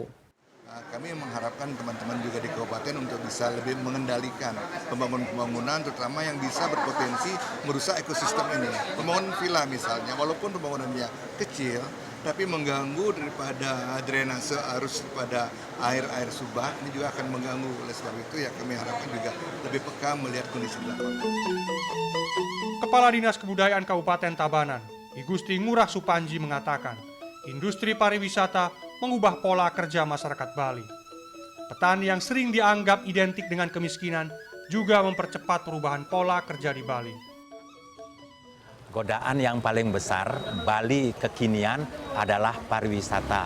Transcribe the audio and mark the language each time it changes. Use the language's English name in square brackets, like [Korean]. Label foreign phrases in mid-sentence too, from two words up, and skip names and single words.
[Indonesian] Kami mengharapkan teman-teman juga di kabupaten untuk bisa lebih mengendalikan pembangunan terutama yang bisa berpotensi merusak ekosistem ini. Pembangunan villa misalnya, walaupun pembangunannya kecil, tapi mengganggu daripada drainase arus pada air Subak, ini juga akan mengganggu. Oleh sebab itu ya kami harapkan juga lebih peka melihat kondisi di lapangan. Kepala Dinas Kebudayaan Kabupaten Tabanan, I Gusti Ngurah Supanji mengatakan, industri pariwisata mengubah pola kerja masyarakat Bali. Petani yang sering dianggap identik dengan kemiskinan juga mempercepat perubahan pola kerja di Bali. Godaan yang paling besar Bali kekinian adalah pariwisata.